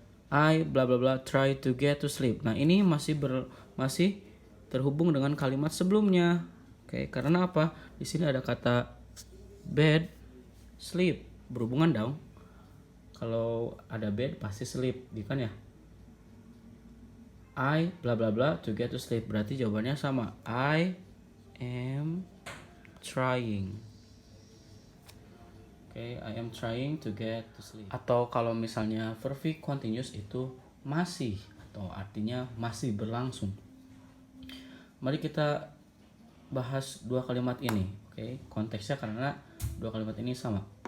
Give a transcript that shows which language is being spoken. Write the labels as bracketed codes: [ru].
[en] I bla bla bla try to get to sleep. [id] Nah, ini masih terhubung dengan kalimat sebelumnya. Oke, karena apa? Di sini ada kata bed, sleep, berhubungan dong. Kalau ada bed pasti sleep, kan ya? [en] I bla bla bla to get to sleep. [id] Berarti jawabannya sama. [en] I am trying. I am trying to get to sleep. [id] Atau kalau misalnya perfect continuous itu masih, atau artinya masih berlangsung. Mari kita bahas dua kalimat ini. Konteksnya karena dua kalimat ini sama.